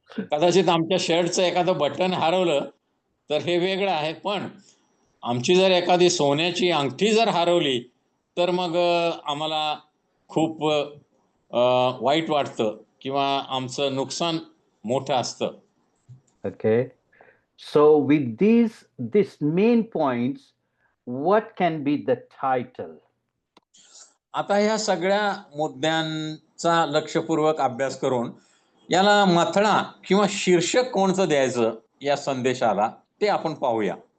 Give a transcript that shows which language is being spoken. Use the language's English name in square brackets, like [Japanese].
[Marathi] कदाचित आमच्या शर्टचं एखादं बटन हरवलं तर हे वेगळं आहे, पण आमची जर एखादी सोन्याची अंगठी जर हरवली तर मग आम्हाला खूप वाईट वाटतं किंवा आमचं नुकसान मोठं असतं. [English] Okay. So with these main points, what can be the title? [Marathi] आता ह्या सगळ्या मुद्द्यांचा लक्षपूर्वक अभ्यास करून याला मथळा किंवा शीर्षक कोणतं द्यायचं या संदेशाला ते आपण पाहूया.